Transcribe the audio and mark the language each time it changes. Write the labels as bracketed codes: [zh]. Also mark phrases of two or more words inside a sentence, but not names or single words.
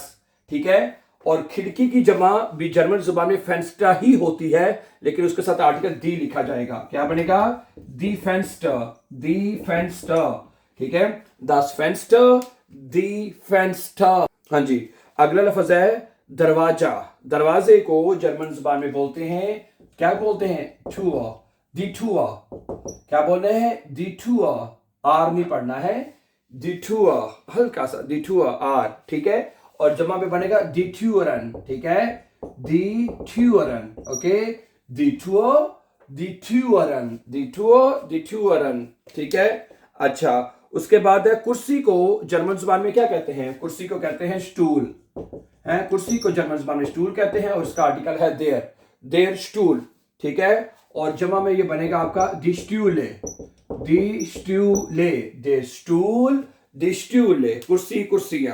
[hi] ठीक है, और खिड़की की जमा भी जर्मन जुबान में फेंस्टर ही होती है, लेकिन उसके साथ आर्टिकल दी लिखा जाएगा। क्या बनेगा? [de] die Fenster, die Fenster. [hi] ठीक है, [de] das Fenster, die Fenster. [hi] हाँ जी, अगला लफ्ज है दरवाजा। दरवाजे को जर्मन जुबान में बोलते हैं, क्या बोलते हैं? [de] Tür, die Tür। [hi] क्या बोल रहे हैं? [de] die Tür, [hi] आर नहीं पढ़ना है, [de] die Tür, [hi] हल्का सा [de] die Tür, [hi] आर। ठीक है, और जमा पे बनेगा [de] die Türen। [hi] ठीक है, [de] die Türen। ओके, die Tür, die Türen, die Tür, die Türen। [hi] ठीक है, अच्छा, उसके बाद है कुर्सी को जर्मन जुबान में क्या कहते हैं? कुर्सी को कहते हैं स्टूल है, कुर्सी को जर्मन जुबान में स्टूल कहते हैं, और इसका आर्टिकल है [de] der, der Stuhl. [hi] ठीक है, और जमा में ये बनेगा आपका [de] die Stühle, die Stühle, der Stuhl, die Stühle, [hi] कुर्सी, कुर्सियां।